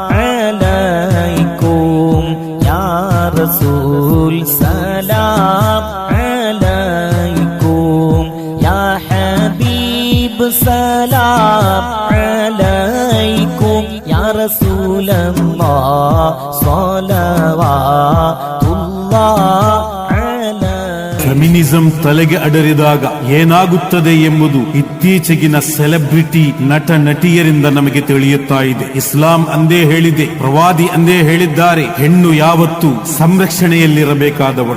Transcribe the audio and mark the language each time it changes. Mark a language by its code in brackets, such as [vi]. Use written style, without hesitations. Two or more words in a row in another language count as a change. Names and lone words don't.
[ar] عليكم يا رسول سلام عليكم يا حبيب سلام عليكم يا رسول الله صلوات الله [kn] ಫೆಮಿನಿಸಂ ತಲೆಗೆ ಅಡರಿದಾಗ ಏನಾಗುತ್ತದೆ ಎಂಬುದು ಇತ್ತೀಚೆಗಿನ ಸೆಲೆಬ್ರಿಟಿ ನಟ ನಟಿಯರಿಂದ ನಮಗೆ ತಿಳಿಯುತ್ತಾ ಇದೆ. ಇಸ್ಲಾಂ ಅಂದೇ ಹೇಳಿದೆ, ಪ್ರವಾದಿ ಅಂದೇ ಹೇಳಿದ್ದಾರೆ, ಹೆಣ್ಣು ಯಾವತ್ತೂ ಸಂರಕ್ಷಣೆಯಲ್ಲಿರಬೇಕಾದವಳು.